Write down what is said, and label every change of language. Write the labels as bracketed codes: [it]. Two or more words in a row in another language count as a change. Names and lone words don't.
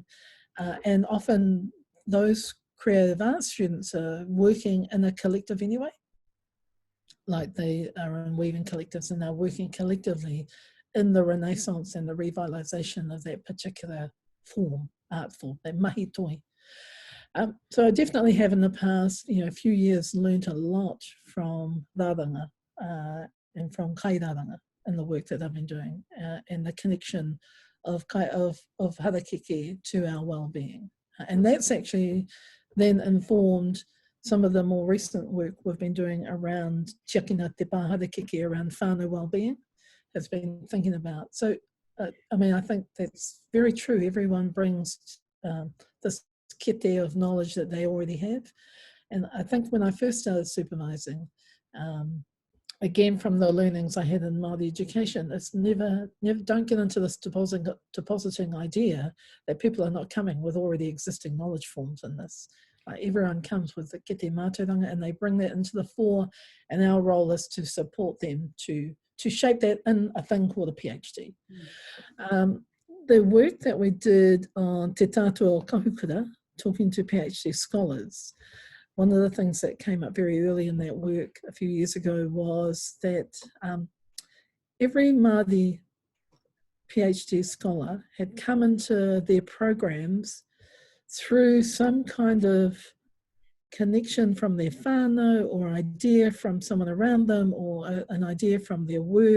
[en] And often those creative arts students are working in a collective anyway. Like they are in weaving collectives and they're working collectively in the renaissance and the revitalisation of that particular form, art form, that [mi] mahi toi. [en] So I definitely have in the past, you know, a few years learned a lot from rāranga and from [mi] kai rāranga [en] in the work that I've been doing and the connection of harakeke to our well-being. And that's actually then informed some of the more recent work we've been doing around [mi] tiakina te pā harakeke, [en] around whānau well-being, has been thinking about. So, I mean, I think that's very true. Everyone brings this kete of knowledge that they already have. And I think when I first started supervising, again, from the learnings I had in Māori education, it's never don't get into this depositing idea that people are not coming with already existing knowledge forms in this. Everyone comes with the [mi] kete mātauranga [en] and they bring that into the fore, and our role is to support them to shape that in a thing called a PhD. The work that we did on Te Tātua o Kahukura, talking to PhD scholars, one of the things that came up very early in that work a few years ago was that every Māori PhD scholar had come into their programs through some kind of connection from their whānau or idea from someone around them or an idea from their work.